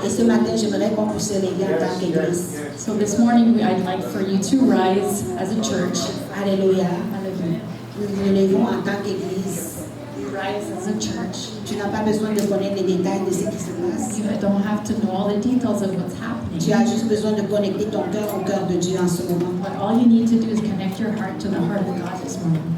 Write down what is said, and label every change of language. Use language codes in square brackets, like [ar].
[fr] Et ce matin, j'aimerais qu'on puisse se lever en tant qu'Église. [en] So this morning, I'd like for you to rise as a church. [fr] Alléluia. [en] Hallelujah. [fr] Nous nous levons en tant qu'Église. [en] Rise as a church. [fr] Tu n'as pas besoin de connaître les détails de ce qui se passe. [en] You don't have to know all the details of what's [fr] Tu [en] happening. [fr] as juste besoin de connecter ton cœur au cœur de Dieu en ce moment [en] But all you need to do is connect your heart to the heart of God this morning